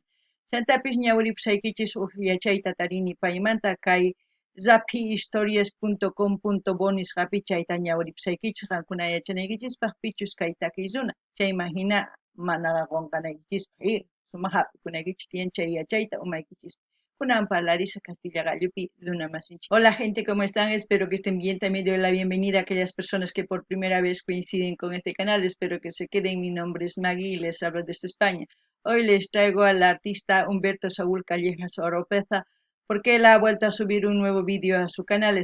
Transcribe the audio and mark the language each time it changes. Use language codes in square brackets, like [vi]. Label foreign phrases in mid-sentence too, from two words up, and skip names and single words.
[qu] Chantapis ñawiripusaykichis yachayta tarini paymanta kay zapihistorias.com.bo nisqapi chayta ñawiripusaykichis qankuna yachanaykichispaq pichus kay takiy runa chayman hina mana qonqanaykichispa sumaq hap'ikunaykichis tiyan chay yachayta umaykichis. Kunan parlarisqa Castilla gallupi runa masinchik. [es] Hola gente, ¿cómo están? Espero que estén bien. También doy la bienvenida a aquellas personas que por primera vez coinciden con este canal. Espero que se queden. Mi nombre es Maggie y les hablo desde España. Hoy les traigo al artista Humberto Saúl Callejas Oropeza porque él ha vuelto a subir un nuevo vídeo a su canal.